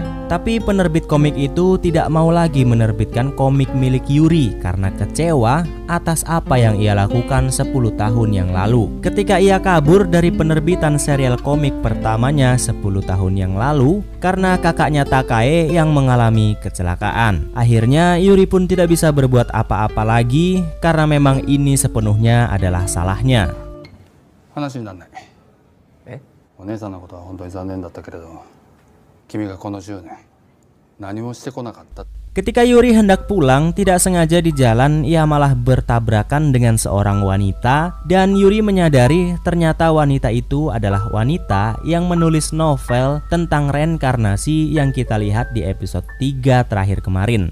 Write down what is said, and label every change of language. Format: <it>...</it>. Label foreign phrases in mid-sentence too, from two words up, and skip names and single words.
<id>Tapi penerbit komik itu tidak mau lagi menerbitkan komik milik Yuri karena kecewa atas apa yang ia lakukan 10 tahun yang lalu. Ketika ia kabur dari penerbitan serial komik pertamanya 10 tahun yang lalu karena kakaknya Takai yang mengalami kecelakaan. Akhirnya Yuri pun tidak bisa berbuat apa-apa lagi karena memang ini sepenuhnya adalah salahnya.</id> <ja>話にならない。お姉さんのことは本当に残念だったけれど、君がこの10年何もしてこなかった。</ja> <id>Ketika Yuri hendak pulang, tidak sengaja di jalan ia malah bertabrakan dengan seorang wanita dan Yuri menyadari ternyata wanita itu adalah wanita yang menulis novel tentang reinkarnasi yang kita lihat di episode 3 terakhir kemarin.</id>